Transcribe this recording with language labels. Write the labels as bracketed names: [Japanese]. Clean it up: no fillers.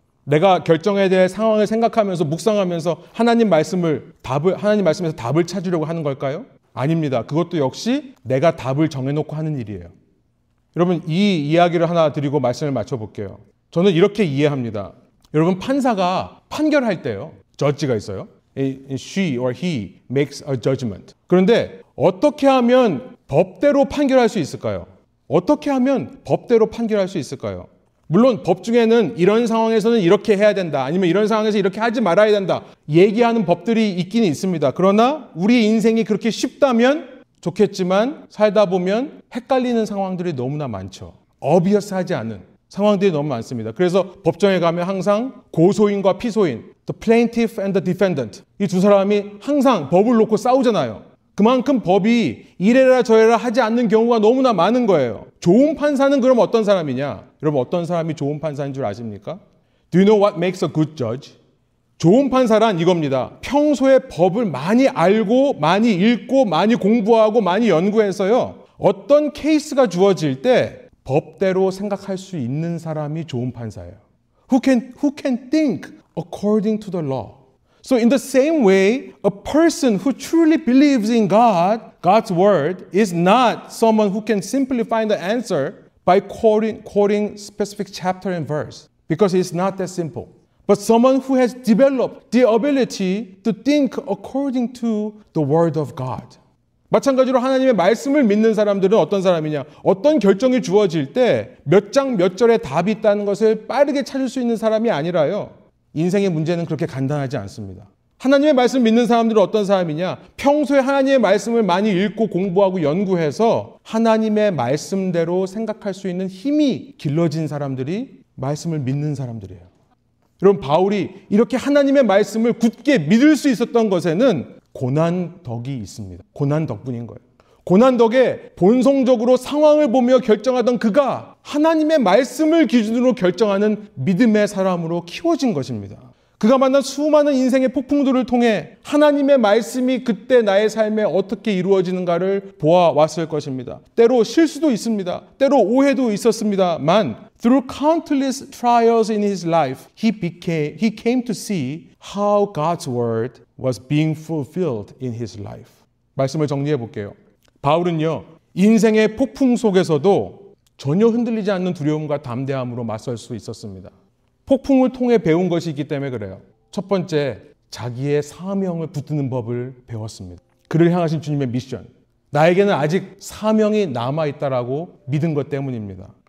[Korean] 내가 결정에 대해 상황을 생각하면서 묵상하면서 하나님 말씀에서 답을 찾으려고 하는 걸까요? 아닙니다. 그것도 역시 내가 답을 정해놓고 하는 일이에요. 여러분, 이 이야기를 하나 드리고 말씀을 맞춰볼게요. 저는 이렇게 이해합니다. 여러분, 판사가 판결할 때요, 저지가 있어요. [English] She or he makes a judgment. [Korean] 그런데 어떻게 하면 법대로 판결할 수 있을까요? 어떻게 하면 법대로 판결할 수 있을까요? 물론 법 중에는 이런 상황에서는 이렇게 해야 된다, 아니면 이런 상황에서 이렇게 하지 말아야 된다 얘기하는 법들이 있기는 있습니다. 그러나 우리 인생이 그렇게 쉽다면 좋겠지만 살다 보면 헷갈리는 상황들이 너무나 많죠. obvious하지 않은 상황들이 너무 많습니다. 그래서 법정에 가면 항상 고소인과 피소인, [English] the plaintiff and the defendant, [Korean] 이 두 사람이 항상 법을 놓고 싸우잖아요. 그만큼 법이 이래라 저래라 하지 않는 경우가 너무나 많은 거예요. 좋은 판사는 그럼 어떤 사람이냐? 여러분, 어떤 사람이 좋은 판사인 줄 아십니까? [English] Do you know what makes a good judge? [Korean] 좋은 판사란 이겁니다. 평소에 법을 많이 알고 많이 읽고 많이 공부하고 많이 연구해서요, 어떤 케이스가 주어질 때 법대로 생각할 수 있는 사람이 좋은 판사예요. [English] Who can think according to the law. So in the same way, a person who truly believes in God, God's word, is not someone who can simply find the answer by quoting specific chapter and verse, because it's not that simple. But someone who has developed the ability to think according to the word of God. [Korean] 마찬가지로 하나님의 말씀을 믿는 사람들은 어떤 사람이냐? 어떤 결정이 주어질 때 몇 장 몇 절에 답이 있다는 것을 빠르게 찾을 수 있는 사람이 아니라요, 인생의 문제는 그렇게 간단하지 않습니다. 하나님의 말씀을 믿는 사람들은 어떤 사람이냐? 평소에 하나님의 말씀을 많이 읽고 공부하고 연구해서 하나님의 말씀대로 생각할 수 있는 힘이 길러진 사람들이 말씀을 믿는 사람들이에요. 여러분, 바울이 이렇게 하나님의 말씀을 굳게 믿을 수 있었던 것에는 고난 덕이 있습니다. 고난 덕분인 거예요. 고난 덕에 본성적으로 상황을 보며 결정하던 그가 하나님의 말씀을 기준으로 결정하는 믿음의 사람으로 키워진 것입니다. 그가 만난 수많은 인생의 폭풍들을 통해 하나님의 말씀이 그때 나의 삶에 어떻게 이루어지는가를 보아왔을 것입니다. 때로 실수도 있습니다. 때로 오해도 있었습니다만 [English] through countless trials in his life, he came to see how God's word was being fulfilled in his life. [Korean] 말씀을 정리해 볼게요. 바울은요, 인생의 폭풍 속에서도 전혀 흔들리지 않는 두려움과 담대함으로 맞설 수 있었습니다. 폭풍을 통해 배운 것이 있기 때문에 그래요. 첫 번째, 자기의 사명을 붙드는 법을 배웠습니다. 그를 향하신 주님의 미션. 나에게는 아직 사명이 남아있다라고 믿은 것 때문입니다.